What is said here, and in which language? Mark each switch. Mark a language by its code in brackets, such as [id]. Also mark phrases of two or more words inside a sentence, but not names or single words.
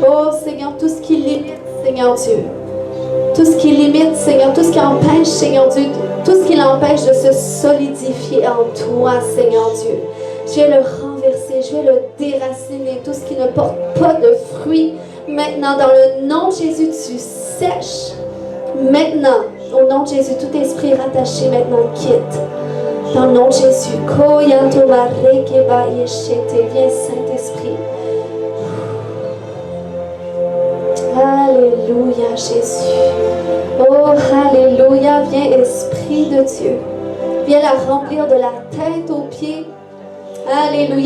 [fr] Oh Seigneur, tout ce qui limite, Seigneur Dieu. Tout ce qui limite, Seigneur, tout ce qui empêche, Seigneur Dieu, tout ce qui l'empêche de se solidifier en toi, Seigneur Dieu. Je vais le renverser, je vais le déraciner, tout ce qui ne porte pas de fruits. Maintenant, dans le nom de Jésus, tu sèches. Maintenant, au nom de Jésus, tout esprit rattaché, maintenant, quitte. Dans le nom de Jésus, Koyanto mareke baya shete. Viens, Saint-Esprit. Alléluia, Jésus. Oh, alléluia. Viens, Esprit de Dieu. Viens la remplir de la tête aux pieds. Alléluia.